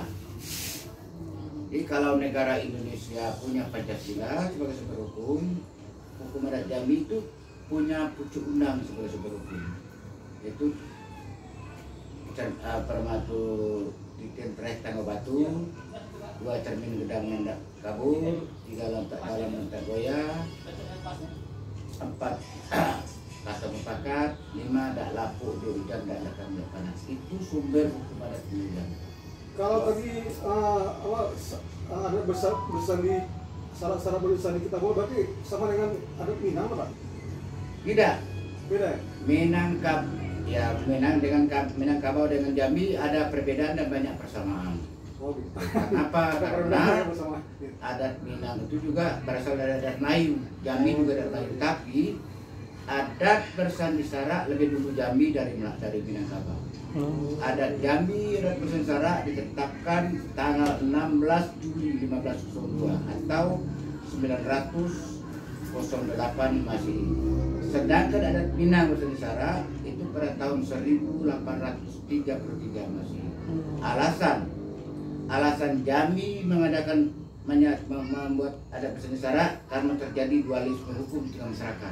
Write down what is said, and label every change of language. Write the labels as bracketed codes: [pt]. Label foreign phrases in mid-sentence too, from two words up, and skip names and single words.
[id] Jadi kalau negara Indonesia punya Pancasila sebagai sumber hukum, hukum adat Jambi itu punya pucuk undang sebagai sumber hukum, yaitu [jax] Permatu Titen Tres Tangga Batu, 2 cermin gedang mendak kabur, 3 lantak dalam lantak goyah, 4 kata mufakat, 5 dak lapuk di hujan dak datang dak panas. [id] Itu sumber hukum adat Minang. Kalau tadi ada bersandi syarat-syarat bersandi kita bawa berarti sama dengan adat Minang Pak? Tidak. Beda ya? Minangkabau dengan Jambi ada perbedaan dan banyak persamaan. Oh, gitu. Kenapa? Karena adat Minang itu juga berasal dari adat Melayu. Jambi juga adat Melayu. Tapi adat bersandi sarak lebih dulu Jambi dari Minangkabau. Adat Jambi, adat bersandi sarak ditetapkan tanggal 16 Juli 1502 atau 908 Masehi. Sedangkan adat Minang bersandi sarak itu pada tahun 1833 Masehi. Alasan Jambi membuat adat bersandi sarak karena terjadi dualisme hukum di tengah masyarakat.